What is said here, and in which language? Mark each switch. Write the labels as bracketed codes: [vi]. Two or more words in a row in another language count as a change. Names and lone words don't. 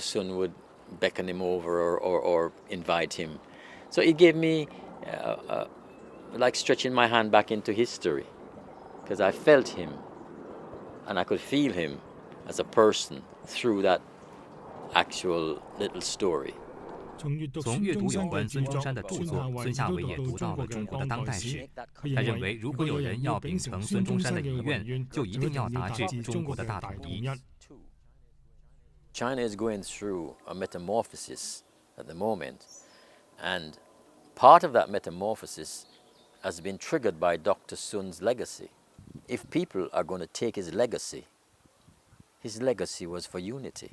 [en] Sun would beckon him over or invite him. So it gave me like stretching my hand back into history, because I felt him and I could feel him as a person through that actual little story. [yue] 從閱讀有關孫中山的著作，孫夏蕙也讀到了中國的當代史。他認為，如果有人要秉承孫中山的遺願，就一定要達至中國的大統一。 [en] China is going through a metamorphosis at the moment, and part of that metamorphosis has been triggered by Dr. Sun's legacy. If people are going to take his legacy was for unity.